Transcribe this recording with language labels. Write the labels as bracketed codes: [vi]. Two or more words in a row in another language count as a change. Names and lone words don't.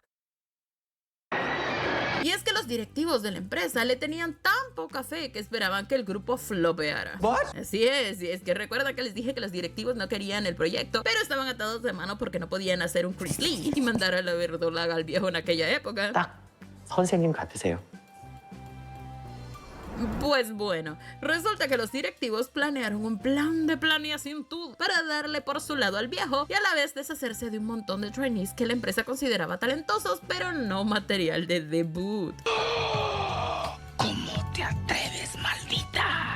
[es] Y es que los directivos de la empresa le tenían tan poca fe que esperaban que el grupo flopeara. Así es, y es que recuerda que les dije que los directivos no querían el proyecto, pero estaban atados de mano porque no podían hacer un Chris Lee y mandar a la verdolaga al viejo en aquella época. [ko] 딱 선생님 같으세요. [es] Pues bueno, resulta que los directivos planearon un plan de planeación todo para darle por su lado al viejo y a la vez deshacerse de un montón de trainees que la empresa consideraba talentosos, pero no material de debut. ¿Cómo te atreves, maldita?